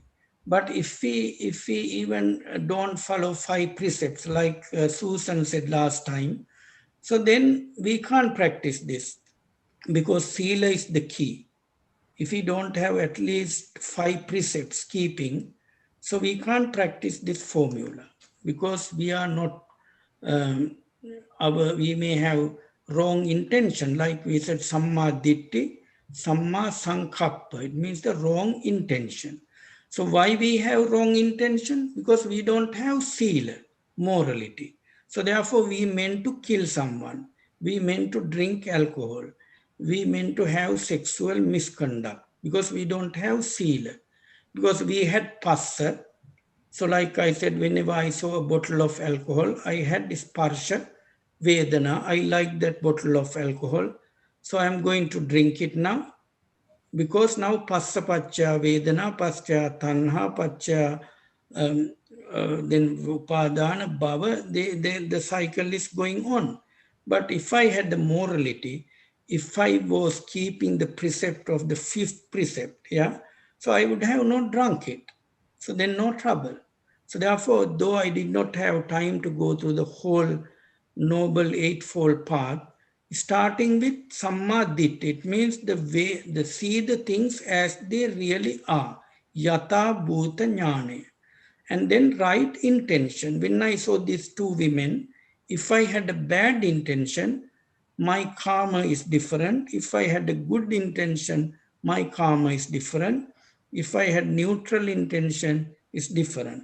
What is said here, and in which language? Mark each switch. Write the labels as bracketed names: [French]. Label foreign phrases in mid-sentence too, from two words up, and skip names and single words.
[English] But if we even don't follow 5 precepts, like Susan said last time, so then we can't practice this, because sila is the key. If we don't have at least 5 precepts keeping, so we can't practice this formula, because we are not, we may have wrong intention. Like we said, [Pali] samma ditti, samma sankappa. [English] It means the wrong intention. So why we have wrong intention? Because we don't have sila, morality. So therefore we meant to kill someone. We meant to drink alcohol. We meant to have sexual misconduct because we don't have sila. Because we had passa. So like I said, whenever I saw a bottle of alcohol, I had this [Pali] parsha vedana. [English] I like that bottle of alcohol. So I'm going to drink it now because now [Pali] passa pacha vedana pacha tanha pacha [English] then [Pali] upadana bhava, [English] the cycle is going on. But if I had the morality, if I was keeping the precept of the fifth precept, yeah, so I would have not drunk it. So then no trouble. So therefore, though I did not have time to go through the whole noble eightfold path, starting with sammadit, it means the way, the see the things as they really are. [Pali] Yata bhuta jnane. [English] And then right intention. When I saw these two women, if I had a bad intention, my karma is different. If I had a good intention, my karma is different. If I had neutral intention, it's different.